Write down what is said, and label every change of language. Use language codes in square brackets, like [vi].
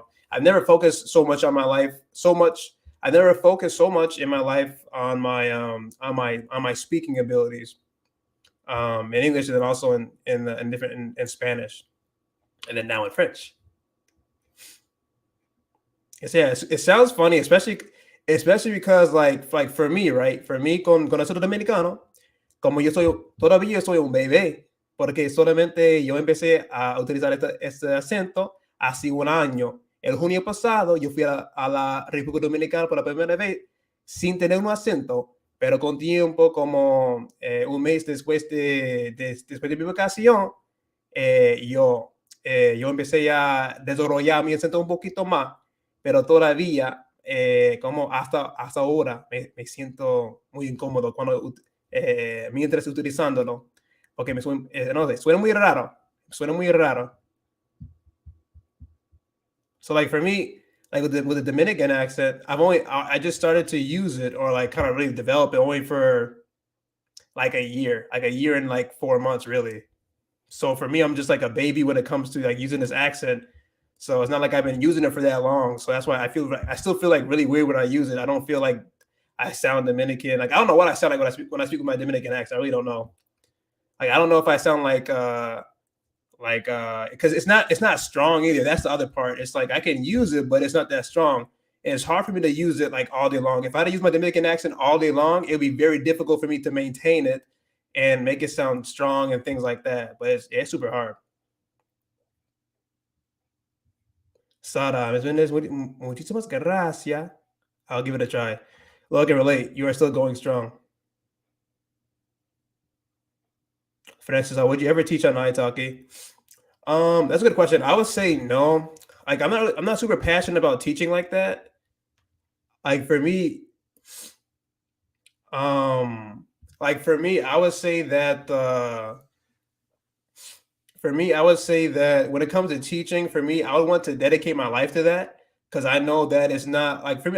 [en] I've never focused so much on my life, I never focused so much in my life on my speaking abilities. In English and then also in Spanish. And then now in French. It sounds funny, especially because like for me, right? For me [es] con acento dominicano, como todavía soy un bebé, porque solamente yo empecé a utilizar este acento hace un año. El junio pasado yo fui a la República Dominicana por la primera vez sin tener un acento, pero con tiempo, como un mes después de mi vacación, yo empecé a desarrollar mi acento un poquito más, pero todavía, como hasta ahora, me siento muy incómodo mientras utilizándolo, porque suena muy raro, [en] So like for me, like with the Dominican accent, I just started to use it or like kind of really develop it only for like a year and like 4 months really. So for me, I'm just like a baby when it comes to like using this accent. So it's not like I've been using it for that long. So that's why I still feel like really weird when I use it. I don't feel like I sound Dominican. Like I don't know what I sound like when I speak with my Dominican accent. I really don't know. Like I don't know if I sound like because it's not strong either. That's the other part. It's like I can use it, but it's not that strong. And it's hard for me to use it like all day long. If I had to use my Dominican accent all day long, it would be very difficult for me to maintain it and make it sound strong and things like that. But it's super hard. [es] Sara, muchísimas gracias. [en] I'll give it a try. Well, I can relate. You are still going strong. Francis, would you ever teach on ITALKI? That's a good question. I would say no. Like I'm not super passionate about teaching like that. Like for me, I would say that when it comes to teaching, for me, I would want to dedicate my life to that because I know that it's not like for me.